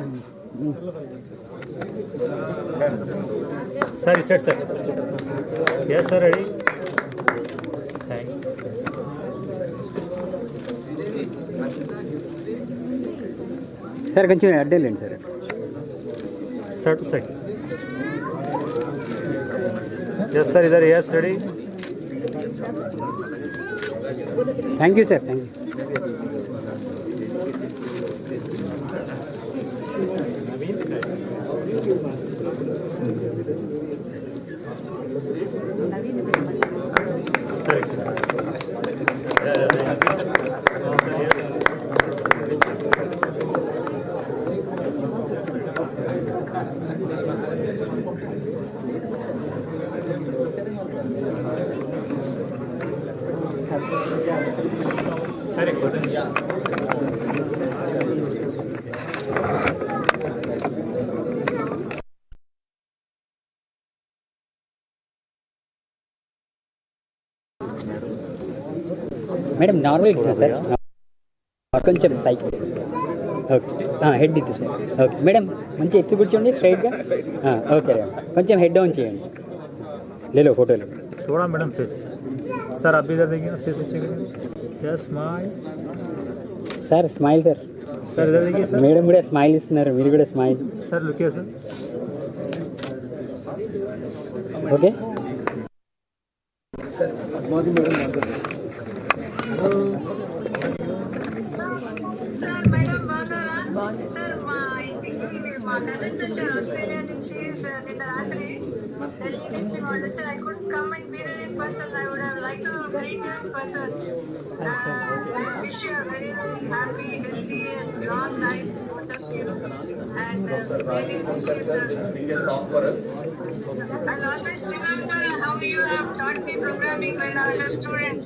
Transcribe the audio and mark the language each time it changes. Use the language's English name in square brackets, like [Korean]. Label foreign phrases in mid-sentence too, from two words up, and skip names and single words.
[English] sir इस side sir yes sir ready thank [Telugu] సార్ కొంచెం అడ్డు వెళ్ళండి సార్. [English] sir two side yes sir इधर yes ready thank you sir, thank you. [Hindi] सर एक बटन [English] madam normal [Telugu] ఇచ్చిన సార్, కొంచెం పైకి. [English] okay head [Telugu] ఇచ్చు సార్. [English] okay madam [Telugu] మంచి ఎత్తి కూర్చోండి స్ట్రైట్గా. ఓకే కొంచెం [English] head down [Telugu] చేయండి. లేలో ఫోటోలు [Hindi] थोड़ा [English] madam face sir [Hindi] आप भी इधर देखिए फेस अच्छे [English] yes smile sir smile sir. [Hindi] सर इधर देखिए सर [Telugu] మేడం కూడా స్మైల్ ఇస్తున్నారు, మీరు కూడా స్మైల్. [Hindi] सर लुकिए सर [Telugu] ఓకే [English] sir madam [Telugu] బాగున్నారా? సార్ మా ఇంటికి మా కజిన్స్ వచ్చారు ఆస్ట్రేలియా నుంచి నిన్న రాత్రి ఢిల్లీ నుంచి వాళ్ళు వచ్చారు. [English] I could come and meet in person. I would have like to meet in person. I wish you a very happy, healthy and long life, both of you. And really miss you, sir. sing a song for us. I'll always remember how you have taught me programming when I was a student.